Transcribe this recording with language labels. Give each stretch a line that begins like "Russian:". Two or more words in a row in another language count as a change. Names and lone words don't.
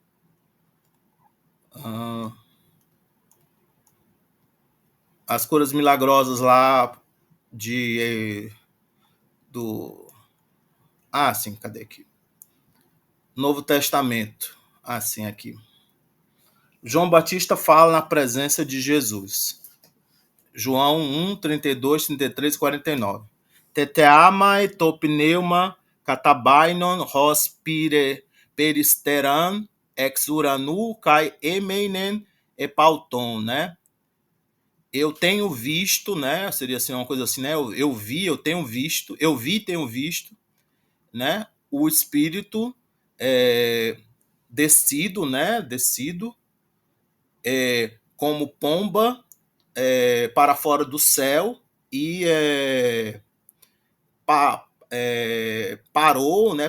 Portuguese: As curas milagrosas lá do... Ah, sim, cadê aqui? Novo Testamento. Ah, sim, aqui. João Batista fala na presença de Jesus. João 1, 32, 33 e 49.
Greek: Τεθέαμαι τὸ πνεῦμα καταβαῖνον ὡς περιστερὰν ἐξ οὐρανοῦ καὶ ἔμεινεν ἐπ' αὐτόν,
Portuguese: né? Eu tenho visto, né? Seria assim uma coisa assim, né? Eu vi, eu tenho visto, eu vi, tenho visto, né? O Espírito descido, né? Descido como pomba para fora do céu e parou, né?